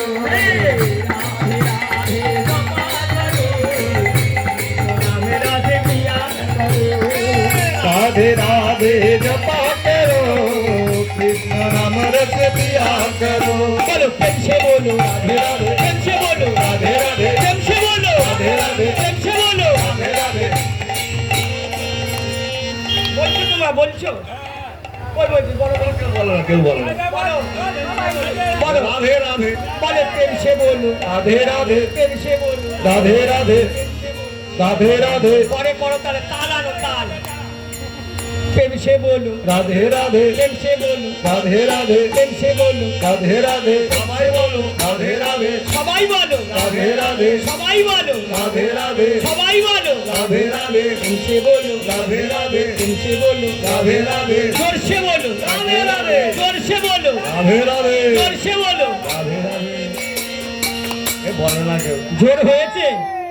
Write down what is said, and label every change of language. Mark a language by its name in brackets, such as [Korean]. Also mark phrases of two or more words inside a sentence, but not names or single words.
[Hindi] राधे राधे जपा करो नाम रस पिया करो राधे राधे जपा करो कृष्ण नाम रस पिया करो बोलो कैसे बोलो राधे राधे कैसे बोलो राधे राधे कैसे बोलो राधे राधे कैसे बोलो राधे राधे [Bangla] বলছো তোমরা বলছো ওই বলছি বলো বলো কেউ বলো না কেউ বলো না বলো বলো [Hindi] राधे राधे বলে कैसे बोलो राधे राधे कैसे बोलो राधे राधे राधे राधे [Bangla] পরে করো তাহলে তাল আনো তাল [Hindi] कैसे बोलो राधे राधे कैसे बोलो राधे राधे कैसे बोलो राधे राधे सबाई बोलो राधे राधे [Bangla] সবাই বলো [Hindi] राधे राधे [Bangla] সবাই বলো [Hindi] राधे राधे [Bangla] সবাই বলো [Hindi] राधे राधे कैसे बोलो राधे राधे कैसे बोलो राधे राधे [Bangla] জোরসে বলো রাধে রাধে জোরসে বলো [Hindi] राधे राधे [Bangla] জোরসে বলো [Hindi] राधे राधे ए बोलो ना क्यों [Bangla] জোর হয়েছে